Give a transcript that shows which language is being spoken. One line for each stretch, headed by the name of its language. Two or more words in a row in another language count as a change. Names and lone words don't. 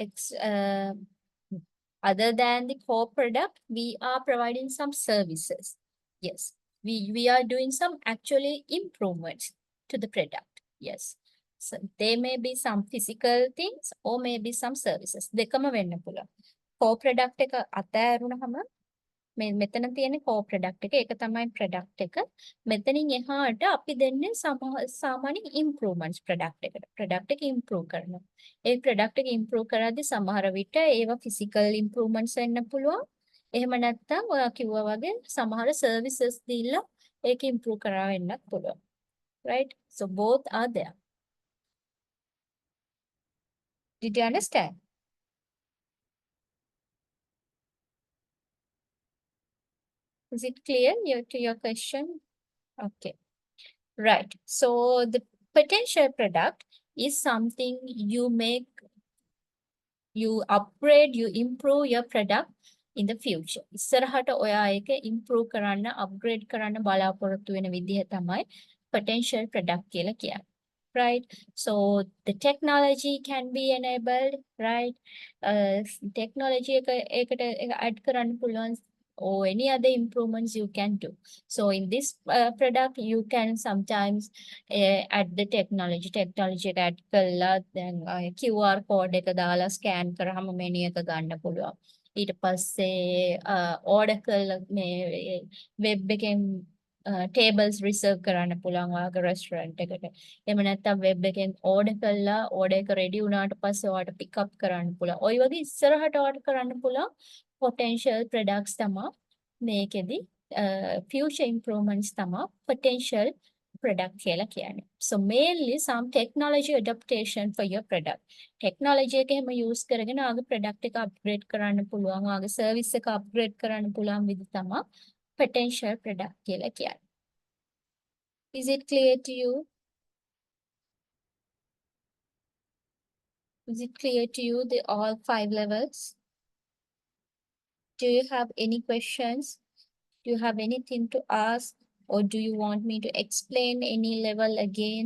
English: Other than the core product, we are providing some services. Yes, we are doing some actually improvements to the product. Yes. So there may be some physical things or maybe some services.
Sinhala: දෙකම වෙන්න පුළුවන්.
English: core product
Sinhala: එක අතෑරුණාම මෙතන තියෙන
English: core product
Sinhala: එක ඒක තමයි product එක. මෙතනින් එහාට අපි දෙන්නේ සාමාන්‍ය improvements product එකට. product එක improve කරනවා. ඒ product එක improve කරද්දී සමහර විට ඒවා
English: physical improvements
Sinhala: වෙන්න පුළුවන්. එහෙම නැත්නම් ඔයා කිව්වා වගේ සමහර services දීලා ඒක improve කරා වෙන්නත් පුළුවන්.
English: Right? So both are there. Did you understand? Is it clear to your question? Okay. Right. So the potential product is something you make, you upgrade, you improve your product in the future.
Sinhala: ඉස්සරහට ඔයා ඒක improve කරන්න, upgrade කරන්න බලාපොරොත්තු වෙන විදිහ තමයි
English: potential product
Sinhala: කියලා කියන්නේ.
English: Right? So the technology can be enabled, right? Technology
Sinhala: එකට add කරන්න පුළුවන්
English: or any other improvements you can do. So in this product, you can sometimes add the technology
Sinhala: එක add කළා
English: then QR code
Sinhala: එක දාලා scan කරාම menu එක ගන්න පුළුවන්. ඊට පස්සේ order කළා මේ web එකෙන්
English: tables reserve
Sinhala: කරන්න පුළුවන් ඔයාගේ restaurant එකට. එහෙම නැත්නම් web එකෙන් order කළා order එක ready වුණාට පස්සේ ඔයාට
English: pick up
Sinhala: කරන්න පුළුවන්. ඔය වගේ ඉස්සරහට order කරන්න පුළුවන්
English: potential products
Sinhala: තමයි මේකෙදි
English: future improvements
Sinhala: තමයි
English: potential product
Sinhala: කියලා කියන්නේ.
English: So mainly some technology adaptation for your product.
Sinhala: Technology එක එහෙම use කරගෙන ආගේ product එක upgrade කරන්න පුළුවන්, ආගේ service එක upgrade කරන්න පුළුවන් විදි තමයි
English: potential product
Sinhala: කියලා කියන්නේ.
English: Is it clear to you? Is it clear to you the all 5 levels? Do you have any questions? Do you have anything to ask? Or do you want me to explain any level again?